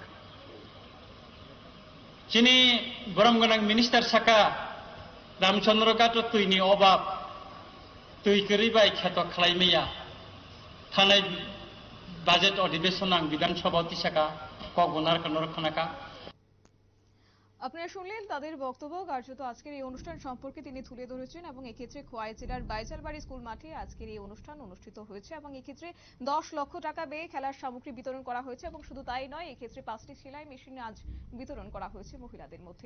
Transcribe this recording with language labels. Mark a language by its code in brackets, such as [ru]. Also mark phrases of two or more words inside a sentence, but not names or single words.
[trp] चिनी बरम गोनां मिनिस्टार साका रामचंद्रघाट तुईनि अभाब तुईकरिबाय खेत खालायमैया थानाय बाजेट अधिवेशन आं विधानसभा तिसाका कगनार कनर खनाका। [bn] আপনারা শুনলেন তাদের বক্তব্য। কার্যত আজকের এই অনুষ্ঠান সম্পর্কে তিনি তুলে ধরেছেন এবং এক্ষেত্রে খোয়াই জেলার বাইজালবাড়ি স্কুল মাঠে আজকের এই অনুষ্ঠান অনুষ্ঠিত হয়েছে এবং এক্ষেত্রে 10 লক্ষ টাকা ব্যয়ে খেলার সামগ্রী বিতরণ করা হয়েছে এবং শুধু তাই নয়, এক্ষেত্রে 5টি সেলাই মেশিন আজ বিতরণ করা হয়েছে মহিলাদের মধ্যে।